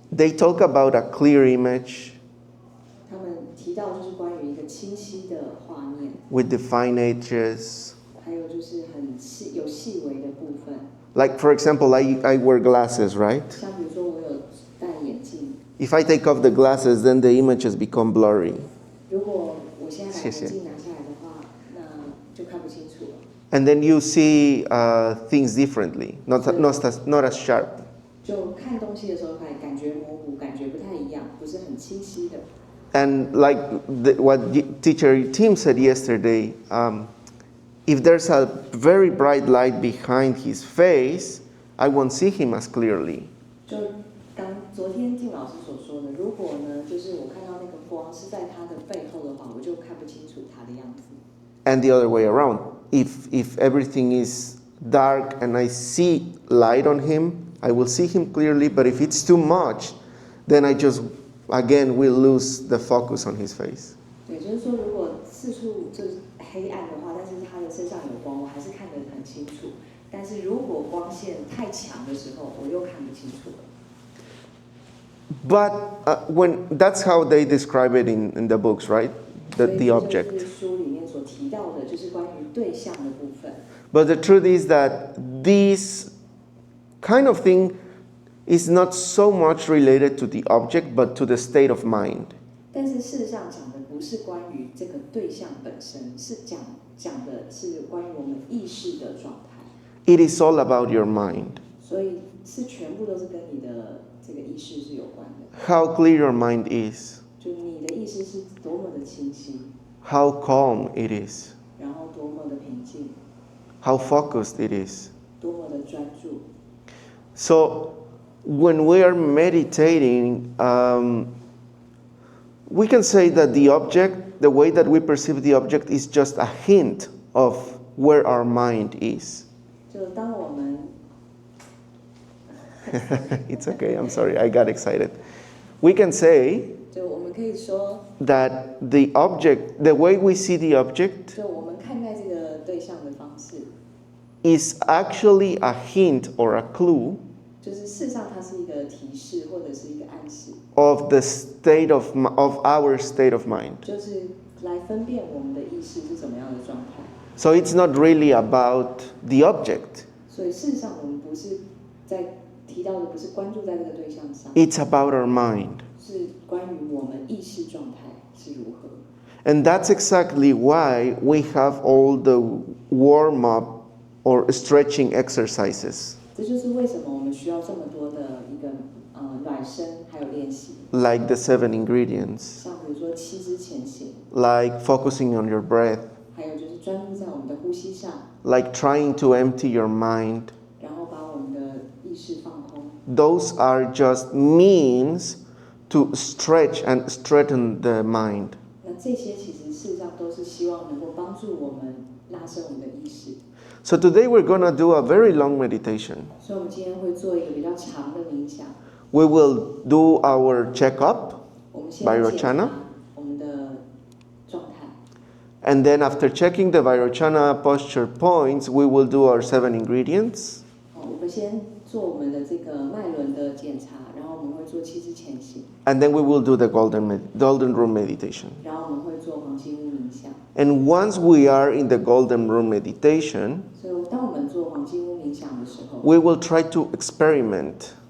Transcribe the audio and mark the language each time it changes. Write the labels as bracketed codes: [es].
[en] They talk about a clear image [zh] 他们提到就是关于一个清晰的画面， [en] with defined edges. [zh] 还有就是有细微的部分。 [en] Like, for example, I wear glasses, right? [zh] 像比如说我有戴眼镜， [en] If I take off the glasses, then the images become blurry. [zh] 如果我现在把谢谢。眼镜拿下来的话，那就看不清楚了。 [en] And then you see things differently, not as sharp. [zh] 就看东西的时候，感觉模糊，感觉不太一样，不是很清晰的。 [en] And like what teacher Tim said yesterday, if there's a very bright light behind his face, I won't see him as clearly. [zh] 就刚昨天静老师所说的，如果呢，就是我看到那个光是在他的背后的话，我就看不清楚他的样子。 [en] And the other way around. If everything is dark and I see light on him, I will see him clearly. But if it's too much, then I just, again, will lose the focus on his face. [zh] 对，就是说，如果四处就是黑暗的话，但是他的身上有光，我还是看得很清楚。但是如果光线太强的时候，我又看不清楚了。 [en] But that's how they describe it in the books, right? The object. [zh] 所以这就是书里面所提到的，就是关于对象的部分。 [en] But the truth is that this kind of thing is not so much related to the object, but to the state of mind. [zh] 但是事实上讲的不是关于这个对象本身，是讲的是关于我们意识的状态。 [en] It is all about your mind. [zh] 所以是全部都是跟你的这个意识是有关的。 [en] How clear your mind is. [zh] 就你的意识是多么的清晰， [en] How calm it is. [zh] 然后多么的平静， [en] How focused it is. [zh] 多么的专注。 [en] So when we are meditating, we can say that the object, the way that we perceive the object, is just a hint of where our mind is. [zh] 就当我们 [en] It's okay, I'm sorry, I got excited. We can say [zh] 就我们可以说， [en] that the object, the way we see the object, [zh] 就我们看待这个对象的方式， [en] is actually a hint or a clue [zh] 就是事实上它是一个提示或者是一个暗示， [en] of the state of our state of mind. [zh] 就是来分辨我们的意识是怎么样的状态。 [en] So it's not really about the object. [zh] 所以事实上我们不是在提到的，不是关注在这个对象上， [en] It's about our mind. [zh] 是关于我们意识状态是如何。 [en] And that's exactly why we have all the warm-up or stretching exercises, [zh] 这就是为什么我们需要这么多的一个暖身还有练习， [en] like the 7 ingredients, [zh] 像比如说7支前行， [en] like focusing on your breath, [zh] 还有就是专注在我们的呼吸上， [en] like trying to empty your mind. [zh] 然后把我们的意识放空。 [en] Those are just means to stretch and straighten the mind. [zh] 那这些其实事实上都是希望能够帮助我们拉伸我们的意识。 [en] So today we're going to do a very long meditation. [zh] 所以我们今天会做一个比较长的冥想。 [en] We will do our checkup, [zh] 我们先检 [en] Vairochana [zh] 查我们的状态， [en] and then after checking the Vairochana posture points, we will do our 7 ingredients. [zh] 我们先做我们的这个脉轮的检查，然后我们会做7支前行， [en] And then we will do the golden room meditation. [zh] 然后我们会做黄金屋冥想。 [en] And once we are in the golden room meditation, [zh] 所以当我们做黄金屋冥想的时候， [en] we will try to experiment,